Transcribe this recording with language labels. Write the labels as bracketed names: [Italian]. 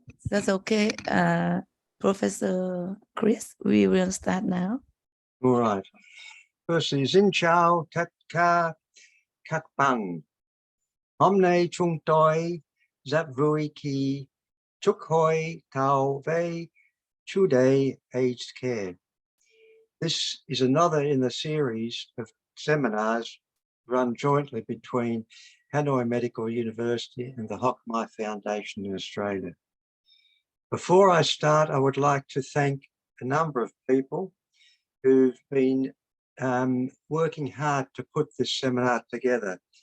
[English] That's okay. Professor Chris, we will start now. All right. Firstly, [Vietnamese] Xin chào tất cả các bạn. Hôm nay chúng tôi rất vui khi chúc hội thảo về chủ đề aged care. [English] This is another in the series of seminars run jointly between Hanoi Medical University and the Hock My Foundation in Australia. Before I start, I would like to thank a number of people who've been working hard to put this seminar together.